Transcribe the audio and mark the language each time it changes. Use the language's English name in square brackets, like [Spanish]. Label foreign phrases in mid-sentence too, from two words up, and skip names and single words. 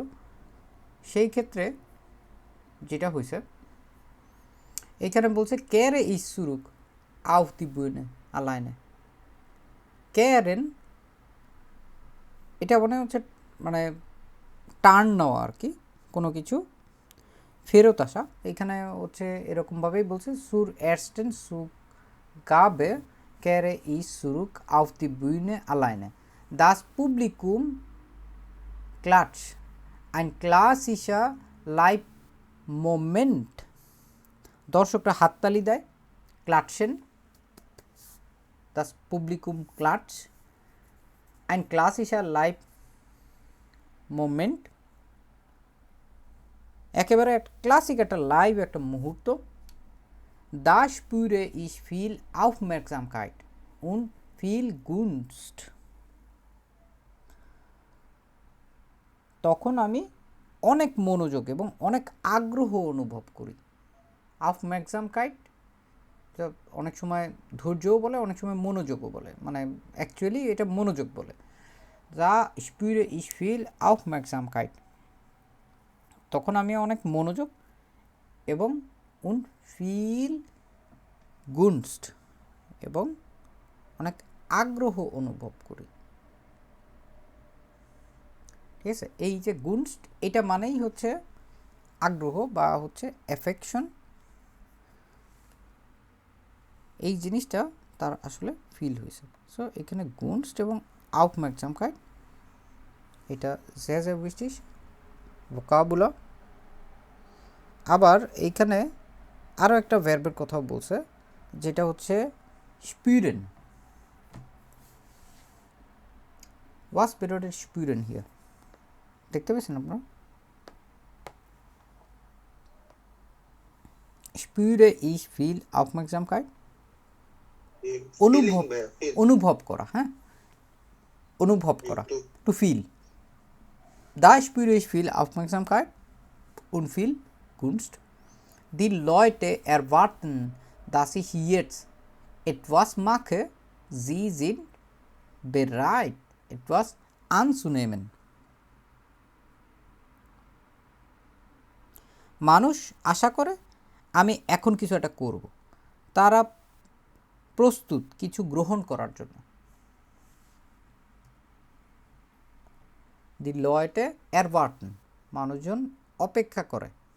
[Bangla] সেই ক্ষেত্রে যেটা হয়েছে এখানে বলছে [German] kehre ich zurück auf die Bühne alleine [Bangla] কেরেন, এটা মানে হচ্ছে মানে টার্ন নেওয়া আর কি, কোনো কিছু ফেরত আসা। এখানে হচ্ছে এরকমভাবেই বলছে [German] zur ersten Zugabe kehre ich zurück auf die Bühne alleine das Publikum klatscht ein klassischer [English] live moment. [Bangla] দর্শকরা হাততালি দেয়, ক্লাটসেন, [German] das Publikum klatscht, ein klassischer [English] live moment, [Bangla] একেবারে একটা ক্লাসিক একটা লাইভ একটা মুহূর্ত। [German] da spüre ich viel Aufmerksamkeit und viel Gunst, [Bangla] তখন আমি অনেক মনোযোগ এবং অনেক আগ্রহ অনুভব করি। Aufmerksamkeit অনেক সময় ধৈর্যও বলে, অনেক সময় মনোযোগও বলে, মানে অ্যাকচুয়ালি এটা মনোযোগ বলে। [German] da spüre ich viel Aufmerksamkeit, [Bangla] তখন আমি অনেক মনোযোগ এবং [German] und viel Gunst, [Bangla] এবং অনেক আগ্রহ অনুভব করি। ঠিক আছে, এই যে গুনস্ট এটা মানেই হচ্ছে আগ্রহ বা হচ্ছে অ্যাফেকশন, এই জিনিসটা তার আসলে ফিল হয়েছে। সো এখানে গুনস্ট এবং Aufmerksamkeit এটা [German] sehr sehr wichtig [Bangla] ভোকাবুলা। আবার এইখানে আরও একটা ভার্বের কথা বলছে যেটা হচ্ছে spüren. [German] Was bedeutet spüren hier? [Bangla] দেখতে পেয়েছেন আপনারা? [German] spüre ich viel Aufmerksamkeit, [Bangla] অনুভব অনুভব করা, হ্যাঁ অনুভব করা, [English] to feel. [German] Da spüre ich viel Aufmerksamkeit und viel Gunst. Die Leute erwarten, dass ich jetzt etwas mache. Sie sind bereit, etwas anzunehmen. [Bangla] মানুষ আশা করে আমি এখন কিছু একটা করব, তারা প্রস্তুত কিছু গ্রহণ করার জন্য। [German] die Leute erwarten, [Bangla] মানুষজন অপেক্ষা করে।